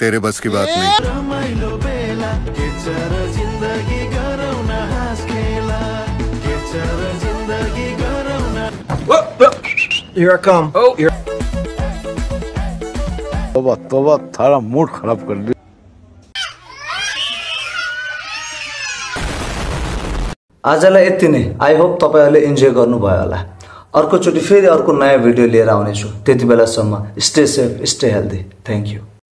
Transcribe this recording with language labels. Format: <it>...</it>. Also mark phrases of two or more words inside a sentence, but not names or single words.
<hi>तेरे बस की बात नहीं।</hi> <en>Here I come. Oh,</en> <hi>तोबा तोबा थारा मूड खराब कर दिया।</hi> <ne>आजलाई यति नै।</ne> <en>I hope</en> <ne>तपाईहरुले इन्जोय गर्नुभयो होला। अर्कोचोटि फेरि अर्को नयाँ भिडियो लिएर आउनेछु। त्यति बेलासम्म</ne> <en>stay safe, stay healthy. thank you.</en>